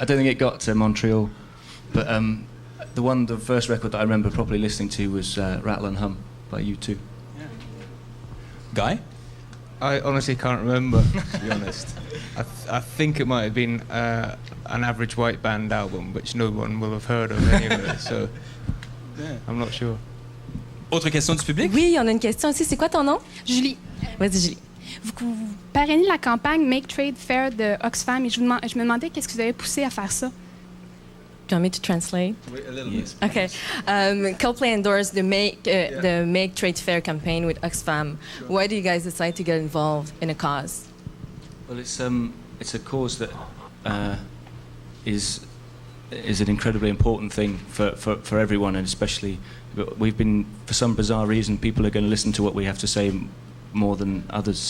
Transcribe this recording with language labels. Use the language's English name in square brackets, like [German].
[English] I don't think it got to Montreal, but the first record that I remember properly listening to was Rattle and Hum by U2. Yeah. Guy? I honestly can't remember, to be honest. I think it might have been an Average White Band album, which no one will have heard of anyway, so I'm not sure. [French] Autre question du public? Oui, on a une question aussi. C'est quoi ton nom? Julie, Vas-y, Julie. vous parrainez la campagne Make Trade Fair de Oxfam et je me demandais qu'est-ce qui vous avait poussé à faire ça? [English] Do you want me to translate? A little bit. Okay. Coldplay endorsed the Make Trade Fair campaign with Oxfam. Why do you guys decide to get involved in a cause? Well, it's a cause that is an incredibly important thing for everyone, and especially we've been, for some bizarre reason, people are going to listen to what we have to say more than others.